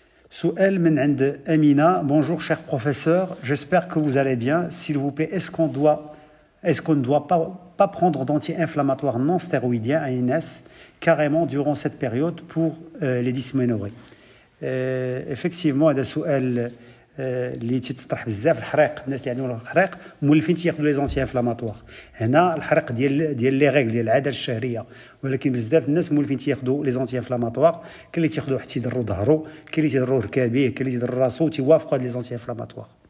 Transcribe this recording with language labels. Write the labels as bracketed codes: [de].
[ar] Souel من عند Amina. [fr] Bonjour cher professeur, j'espère que vous allez bien. S'il vous plaît, est-ce qu'on ne doit pas prendre d'anti-inflammatoires non stéroïdiens ANS carrément durant cette période pour les dysménorrhées? [ar] Effectivement, هذا سؤال اللي تيطرح بزاف. الحريق، الناس اللي عندهم الحريق مولفين تياخذوا لي زونتي انفلاماتوار. هنا الحريق ديال لي ريغل ديال العاده الشهريه، ولكن بزاف الناس مولفين تياخذوا لي زونتي انفلاماتوار. كاين اللي تياخذوا حتى يضروا ظهرو، كاين اللي تيضروا ركابيه، كاين اللي تيضروا راسو، تيوافقوا هاد لي زونتي انفلاماتوار.